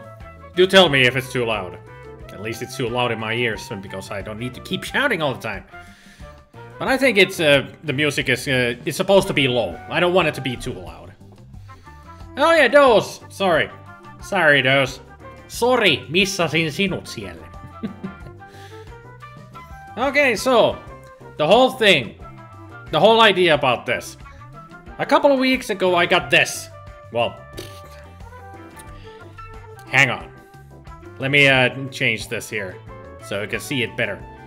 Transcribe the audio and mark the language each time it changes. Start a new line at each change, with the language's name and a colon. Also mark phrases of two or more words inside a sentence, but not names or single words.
English: Do tell me if it's too loud. At least it's too loud in my ears, because I don't need to keep shouting all the time. But I think it's the music is it's supposed to be low. I don't want it to be too loud. Oh yeah, Dose. Sorry, Dose. Sorry,
Finnish: missasin sinut siellä.
English: Okay, so the whole thing, the whole idea about this. A couple of weeks ago, I got this. Well, hang on. Let me change this here so you can see it better.